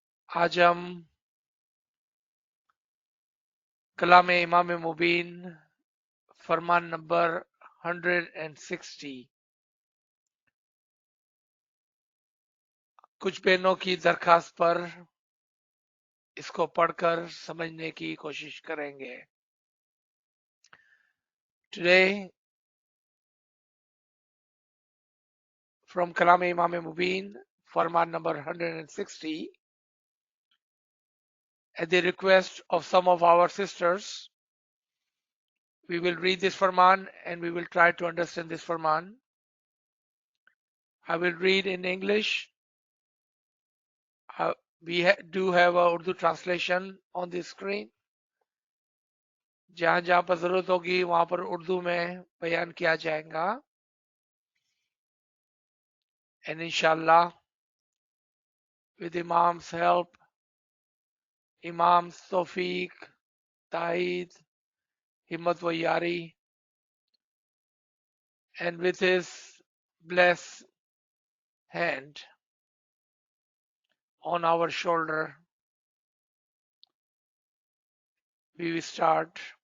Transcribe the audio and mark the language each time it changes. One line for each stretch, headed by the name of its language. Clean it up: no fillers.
Hindi: आज हम कलाम इमाम मुबीन फरमान नंबर 160 कुछ बहनों की दरखास्त पर इसको पढ़कर समझने की कोशिश करेंगे।
English: Today from Kalam Imam Mubeen, Farman number 160, at the request of some of our sisters, we will read this Farman and we will try to understand this Farman. I will read in English. We do have a Urdu translation on the screen.
Hindi: जहां जहां पर जरूरत होगी वहां पर उर्दू में बयान किया जाएगा।
English: And inshallah, with Imam's help, Imam's Tawfiq, Taid, Himmat wa Yari, and with his blessed hand on our shoulder, we will start.